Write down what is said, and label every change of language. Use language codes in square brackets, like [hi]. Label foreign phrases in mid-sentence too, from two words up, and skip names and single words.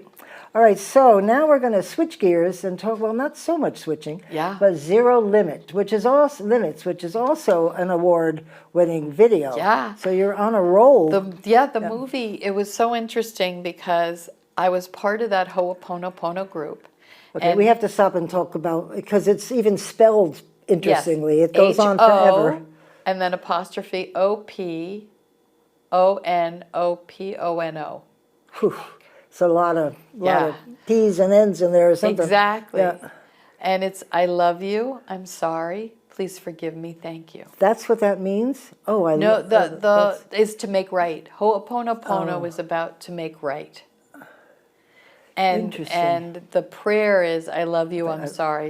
[en] All right, so now we're going to switch gears and talk, well, not so much switching, but Zero Limit, which is also an award-winning video. Yeah. So you're on a roll. The movie, it was so interesting because I was part of that Ho'oponopono group. Okay, we have to stop and talk about, because it's even spelled interestingly. It goes on forever. And then apostrophe O-P-O-N-O-P-O-N-O. It's a lot of P's and N's in there or something. Exactly. Yeah. And it's, I love you, I'm sorry, please forgive me, thank you. That's what that means? Oh, I know. No, is to make right. Ho'oponopono is about to make right. And the prayer is, I love you, I'm sorry.